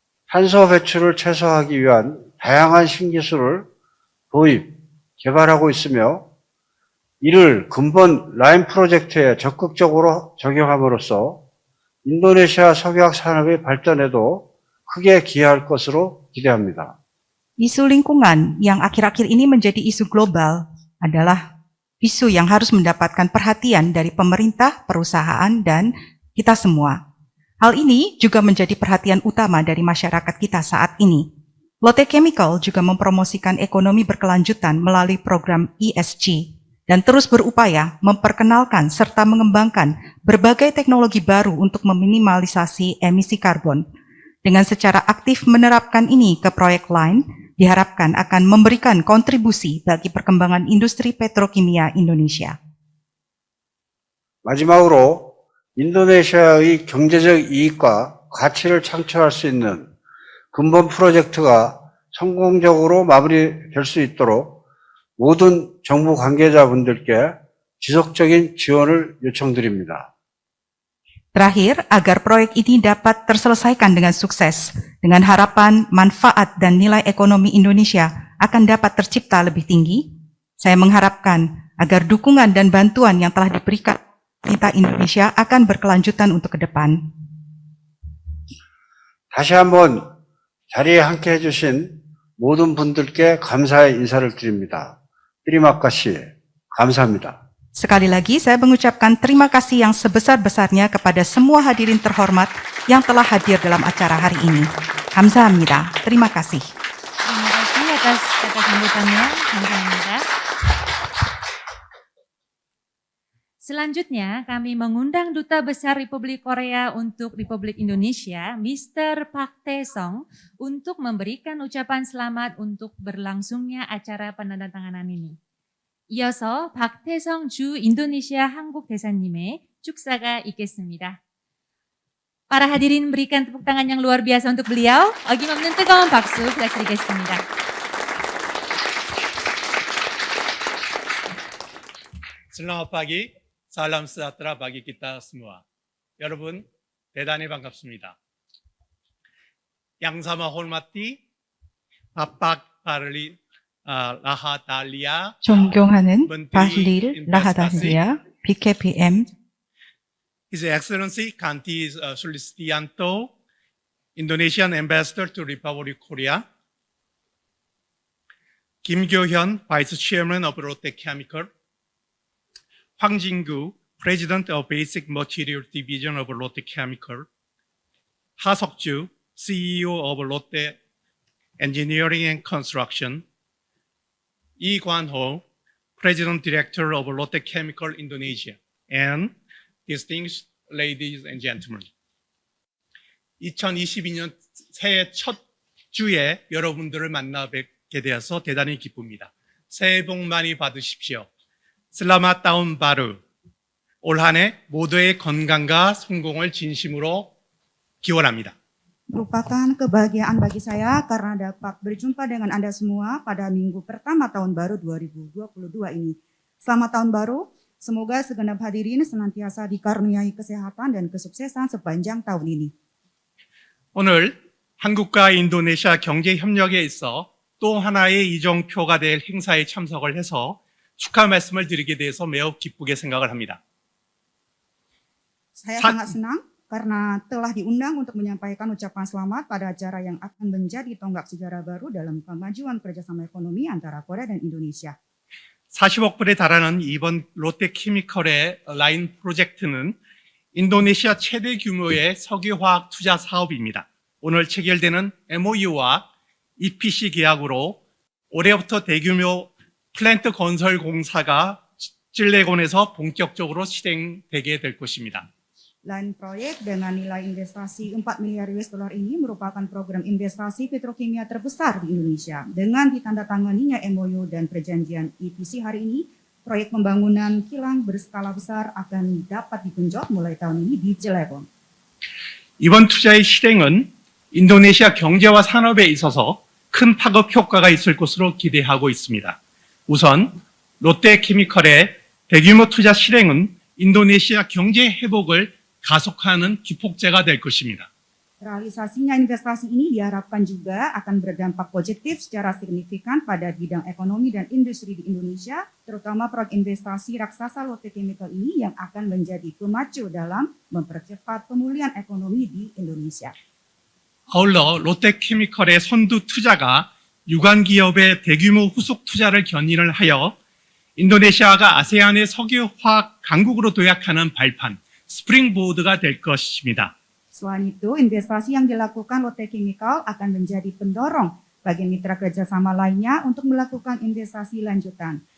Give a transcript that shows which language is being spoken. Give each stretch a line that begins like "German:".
Korean: 탄소 배출을 최소화하기 위한 다양한 신기술을 도입, 개발하고 있으며 이를 근본 라인 프로젝트에 적극적으로 적용함으로써 인도네시아 석유화학 산업의 발전에도 크게 기여할 것으로 기대합니다.
Indonesian: Isu lingkungan yang akhir-akhir ini menjadi isu global adalah isu yang harus mendapatkan perhatian dari pemerintah, perusahaan, dan kita semua. Hal ini juga menjadi perhatian utama dari masyarakat kita saat ini. Lotte Chemical juga mempromosikan ekonomi berkelanjutan melalui program ESG dan terus berupaya memperkenalkan serta mengembangkan berbagai teknologi baru untuk meminimalisasi emisi karbon. Dengan secara aktif menerapkan ini ke proyek lain, diharapkan akan memberikan kontribusi bagi perkembangan industri petrokimia Indonesia.
Korean: 마지막으로 인도네시아의 경제적 이익과 가치를 창출할 수 있는 근본 프로젝트가 성공적으로 마무리될 수 있도록 모든 정부 관계자분들께 지속적인 지원을 요청드립니다.
Indonesian: Terakhir, agar proyek ini dapat terselesaikan dengan sukses, dengan harapan manfaat dan nilai ekonomi Indonesia akan dapat tercipta lebih tinggi, saya mengharapkan agar dukungan dan bantuan yang telah diberikan pemerintah Indonesia akan berkelanjutan untuk ke depan.
Korean: 다시 한번 자리에 함께 해주신 모든 분들께 감사의 인사를 드립니다.
Indonesian: 트리마카시
Korean: 감사합니다.
Indonesian: Sekali lagi, saya mengucapkan terima kasih yang sebesar-besarnya kepada semua hadirin terhormat yang telah hadir dalam acara hari ini.
Korean: Kamsahamnida.
Indonesian: Terima kasih. Terima kasih atas kata sambutannya.
Korean: Kamsahamnida.
Indonesian: Selanjutnya, kami mengundang Duta Besar Republik Korea untuk Republik Indonesia, Mr. Park Tae-sung, untuk memberikan ucapan selamat untuk berlangsungnya acara penandatanganan ini.
Korean: 이어서 박태성 주 인도네시아 한국 대사님의 축사가 있겠습니다.
Indonesian: Para hadirin berikan tepuk tangan yang luar biasa untuk beliau.
Korean: 어김없는 뜨거운 박수 부탁드리겠습니다.
Indonesian: Selamat pagi, salam sejahtera bagi kita semua.
Korean: 여러분, 대단히 반갑습니다.
Indonesian: Yang sama hormati, Bapak Bahlil Lahadalia,
Korean: 존경하는
Indonesian: Menteri
Korean: 바hlil 라하달리아 BKPM,
English: His Excellency Kanti Sulistianto, Indonesian Ambassador to Republic Korea, Kim Kyo-hyun, Vice Chairman of Lotte Chemical, Hwang Jin-gu, President of Basic Material Division of Lotte Chemical, Ha Seok-ju, CEO of Lotte Engineering and Construction, Lee Kwan-ho, President Director of Lotte Chemical Indonesia, and distinguished ladies and gentlemen.
Korean: 2022년 새해 첫 주에 여러분들을 만나 뵙게 되어서 대단히 기쁩니다. 새해 복 많이 받으십시오.
Indonesian: 슬라맛 다운 바루.
Korean: 올 한 해 모두의 건강과 성공을 진심으로 기원합니다.
Indonesian: Merupakan kebahagiaan bagi saya karena dapat berjumpa dengan Anda semua pada minggu pertama tahun baru 2022 ini. Selamat tahun baru, semoga segenap hadirin senantiasa dikaruniai kesehatan dan kesuksesan sepanjang tahun ini.
Korean: 오늘 한국과 인도네시아 경제 협력에 있어 또 하나의 이정표가 될 행사에 참석을 해서 축하 말씀을 드리게 돼서 매우 기쁘게 생각을 합니다.
Indonesian: Saya sangat senang karena telah diundang untuk menyampaikan ucapan selamat pada acara yang akan menjadi tonggak sejarah baru dalam kemajuan kerjasama ekonomi antara Korea dan Indonesia.
Korean: 40억 불에 달하는 이번 롯데케미컬의 라인 프로젝트는 인도네시아 최대 규모의 석유화학 투자 사업입니다. 오늘 체결되는 MOU와 EPC 계약으로 올해부터 대규모 플랜트 건설 공사가 찔레곤에서 본격적으로 실행되게 될 것입니다.
Indonesian: Lain proyek dengan nilai investasi 4 miliar US dollar ini merupakan program investasi petrokimia terbesar di Indonesia. Dengan ditandatanganinya MOU dan perjanjian EPC hari ini, proyek pembangunan kilang berskala besar akan dapat digenjot mulai tahun ini di Cilegon.
Korean: 이번 투자의 실행은 인도네시아 경제와 산업에 있어서 큰 파급 효과가 있을 것으로 기대하고 있습니다. 우선 롯데케미컬의 대규모 투자 실행은 인도네시아 경제 회복을 가속하는 기폭제가 될 것입니다.
Indonesian: Realisasinya investasi ini diharapkan juga akan berdampak positif secara signifikan pada bidang ekonomi dan industri di Indonesia, terutama proyek investasi raksasa Lotte Chemical ini yang akan menjadi pemacu dalam mempercepat pemulihan ekonomi di Indonesia.
Korean: 아울러 롯데케미컬의 선두 투자가 유관 기업의 대규모 후속 투자를 견인을 하여 인도네시아가 아세안의 석유화학 강국으로 도약하는 발판, 스프링보드가 될 것입니다.
Indonesian: Selain itu, investasi yang dilakukan Lotte Chemical akan menjadi pendorong bagi mitra kerjasama lainnya untuk melakukan investasi lanjutan.